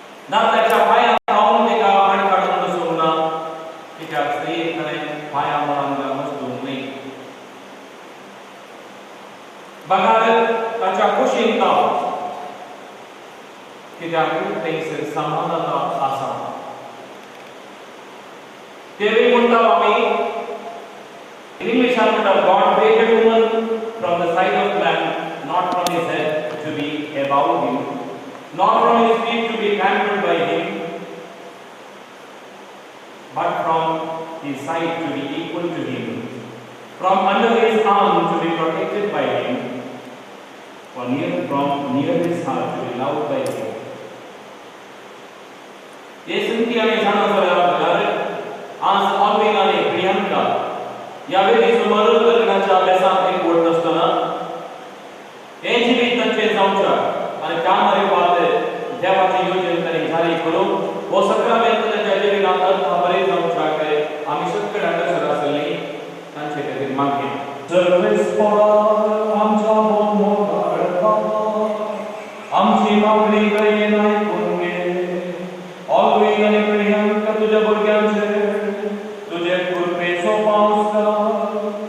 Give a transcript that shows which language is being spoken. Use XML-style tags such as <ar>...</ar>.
<gom>दादल्याच्या पांयां लावन ताका हाड काडून बसोवंक ना. कित्याक स्त्रियेक ताणें पांयां मोडांक बसोवंक न्ही. बगार ताच्या कुशीक ना. कित्याक थंयसर समानता आसा. तेवी म्हणटा आमी इंग्लिशान म्हणटा</gom> <en>God created woman from the side of man not from his head to be above him, not from his feet to be trampled by him, but from his side to be equal to him, from under his arm to be protected by him, from near his heart to be loved by him.</en> <gom>ये संती आमी जाणा जाल्यार आज ऑलवेन आनी प्रियंका ह्या वेळी सुमार लग्नाच्या अभ्यासाक एक वट आसतना हे जिवीत तांचें जावचें आनी त्या मार्फत देवाची योजना ताणें जारी करून हो सक्रामेंत तांच्या जिवितांत बरें जावचें आमी सगळे हंगासर आसलीं तांचे खातीर मागया. सर्वेस्परा आमच्या मोगाळपा आमची मागणी कळयेन आयकून घे. ऑलवेन आनी प्रियंका तुज्या भुरग्यांचेर तुजे कृपेचो पावस घाल.</gom>